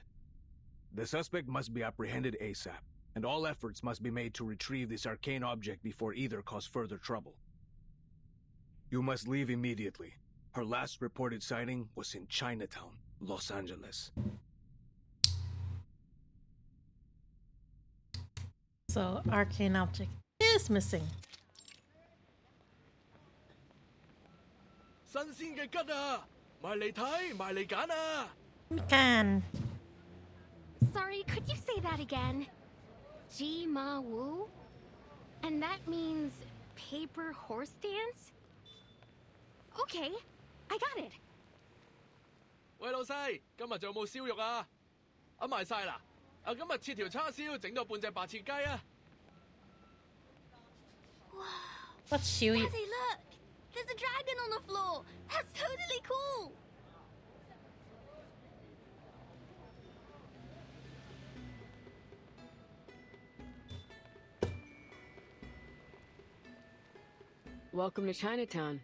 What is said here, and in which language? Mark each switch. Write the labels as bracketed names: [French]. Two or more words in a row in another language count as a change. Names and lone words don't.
[English] The suspect must be apprehended ASAP, and all efforts must be made to retrieve this arcane object before either cause further trouble. You must leave immediately. Her last reported sighting was in Chinatown, Los Angeles. So, arcane object is missing. [Cantonese] 新鮮嘅桔啊！埋嚟睇，埋嚟揀啊！ [English] Can. Sorry, could you say that again? [Cantonese] 紙馬舞? [English] And that means paper horse dance? Okay, I got it. [Cantonese] 喂，老細，今日仲有冇燒肉啊？賣晒啦！今日切條叉燒，整多半隻白切雞啊！ [English] What's Shui? Daddy, look! There's a dragon on the floor! That's totally cool! Welcome to Chinatown.